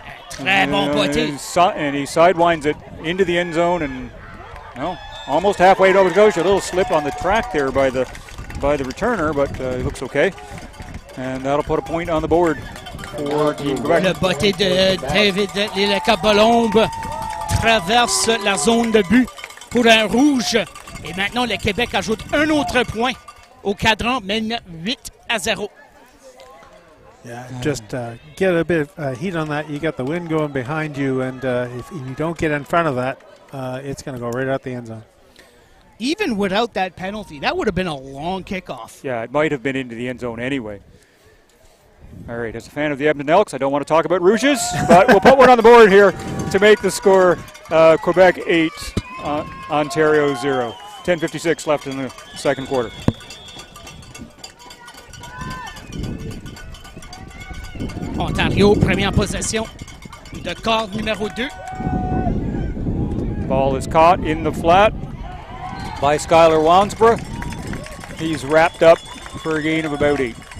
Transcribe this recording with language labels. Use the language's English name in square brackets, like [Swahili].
[French] Très bon botté. [English] And he sidewinds it into the end zone and almost halfway to Nova Scotia. A little slip on the track there by the returner, but he looks okay. And that'll put a point on the board for Team Quebec. [French] Le botté de David Leleka-Balom traverse la zone de but pour un rouge. Et maintenant, le Québec ajoute un autre point au cadran, mène 8-0. [English] Yeah, just get a bit of heat on that. You got the wind going behind you, and if you don't get in front of that, it's going to go right out the end zone. Even without that penalty, that would have been a long kickoff. Yeah, it might have been into the end zone anyway. All right, as a fan of the Edmonton Elks, I don't want to talk about Rouges, but we'll put one on the board here to make the score Quebec 8, Ontario 0. 10:56 left in the second quarter. [French] Ontario, première possession de quart numéro 2. [English] Ball is caught in the flat by Skylar Wansborough. He's wrapped up for a gain of about 8.